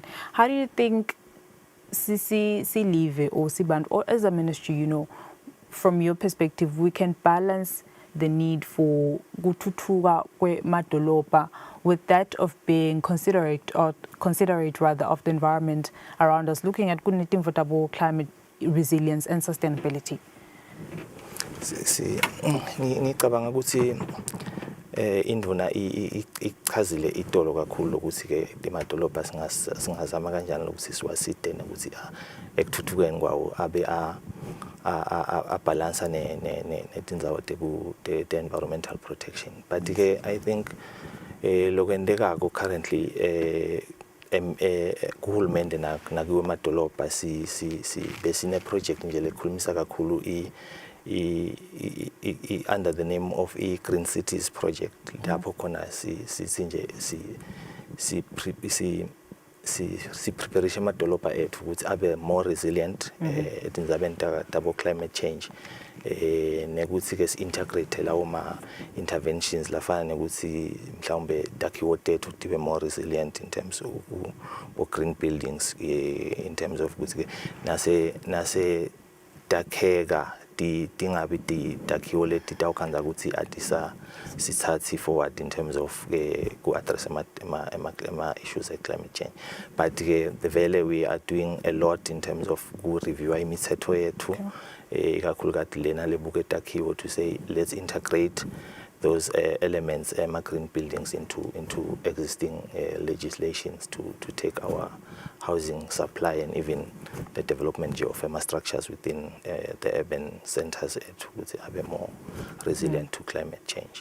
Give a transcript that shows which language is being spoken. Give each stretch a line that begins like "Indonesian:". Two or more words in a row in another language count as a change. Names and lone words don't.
English: How do you think Silive or Sibantu, or as a ministry, you know, from your perspective, we can balance the need for
Swati: kuthuthukwa kwemadolobha
English: with that of being considerate rather of the environment around us, looking at for climate resilience and sustainability?
Swati: Ngicabanga ukuthi induna ichazile itolo kakhulu ukuthi ke emadolobha singazama kanjani ukuthi siwaside ukuthi ekuthuthukeni kwawo abe
English: a balance
Swati: netindzawo te
English: environmental protection.
Swati: But ke
English: I think
Swati: lokwendekako currently kuhulumende nakuwe emadolobha besine project nje lekhulumisa kakhulu
English: under the name of Green Cities project.
Swati: Lapho khona si preparation amadolobha ethu ukuthi abe
English: more resilient
Swati: etindzabeni tabo
English: climate change,
Swati: nekuthi ke integrate lawo ma interventions lafana nekuthi mhlawumbe takhiwo tethu tibe
English: more resilient in terms of green buildings, in terms of
Swati: ukuthi nase takheka tingabi takhiwo leti tawukhanda ukuthi atisa sithathe
English: forward in terms of
Swati: ku address ema
English: issues of climate change. But the vele we are doing a lot in terms of ku review
Swati: imithetho yethu ikakhulukazi lena lebuke takhiwo
English: to say let's integrate those elements green buildings into existing legislations to take our housing supply and even the development of structures within the urban centers to have more resilient to climate change.